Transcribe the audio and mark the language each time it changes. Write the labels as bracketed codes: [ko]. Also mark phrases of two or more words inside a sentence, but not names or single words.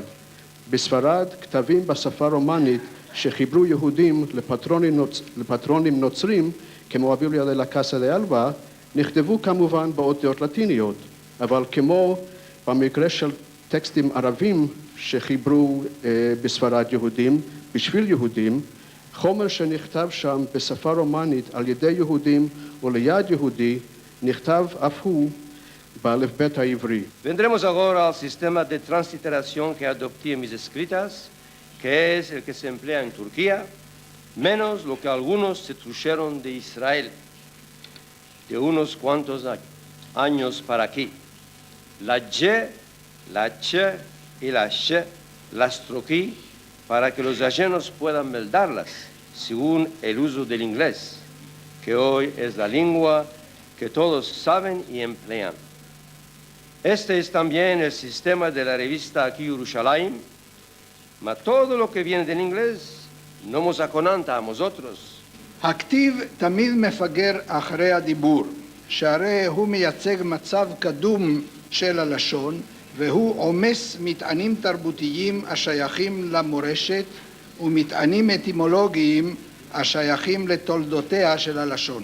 [he] בספרד כתבים בשפה רומנית שחיברו יהודים לפטרונים נוצרים כמו אביליה דה לה קאסה דה אלבה נכתבו כמובן באותיות לטיניות, אבל כמו במקרה של טקסטים ערבים שחיברו בספרד יהודים בשביל יהודים, חומר שנכתב שם בשפה רומנית על ידי יהודים וליד יהודי, נכתב אף הוא באלף בית העברי. [lad] Vendremos ahora al sistema de transliteración que adopté en mis escritas, que es el que se emplea en Turquía, menos lo que algunos se trajeron de Israel, de unos cuantos años para aquí. La Y, la Ch y la Sh las troqué para que los ajenos puedan meldarlas, según el uso del inglés, que hoy es la lengua que todos saben y emplean. Este es también el sistema de la revista aquí Yerushalayim, mas todo lo que viene del inglés no nos aconanta a nosotros. [he] הכתיב תמיד מפגר אחרי הדיבור, שהרי הוא מייצג מצב קדום של הלשון, והוא עומס מטענים תרבותיים השייכים למורשת ומטענים אטימולוגיים השייכים לתולדותיה של הלשון.